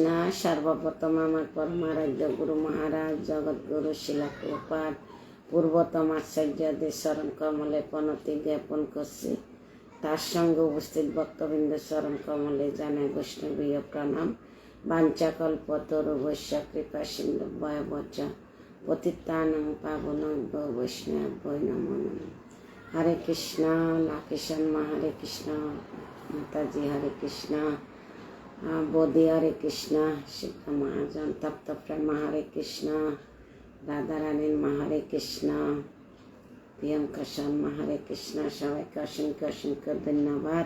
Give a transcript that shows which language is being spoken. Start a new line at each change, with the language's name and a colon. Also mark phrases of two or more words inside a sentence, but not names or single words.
Bangla: সর্বপ্রথম আমার পরমারাধ্য গুরু মহারাজ জগৎগুরু শিলা প্রভুপাদ পূর্বতম আচার্যদের চরণ কমলে প্রণতি জ্ঞাপন করছি। তার সঙ্গে উপস্থিত ভক্তবৃন্দ চরণ কমলে জানাই বৈষ্ণবীয় প্রণাম।
Sanskrit: বাঞ্ছাকল্পতরুভ্যশ্চ কৃপা সিন্ধুভ্যেব চ পতিতানাং পাবনেভ্যো বৈষ্ণবেভ্যো নমো নমঃ।
Bangla: হরে কৃষ্ণ। লাকিষণ মা হরে কৃষ্ণ। মাতাজি হরে কৃষ্ণ। বোধি হরে কৃষ্ণ। শিক্ষা মহাজন তপ্ত প্রেমা হরে কৃষ্ণ। রাধারানীর মা হরে কৃষ্ণ। প্রিয়ঙ্কা শর্মা হরে কৃষ্ণ। সবাইকে অসংখ্য অসংখ্য ধন্যবাদ।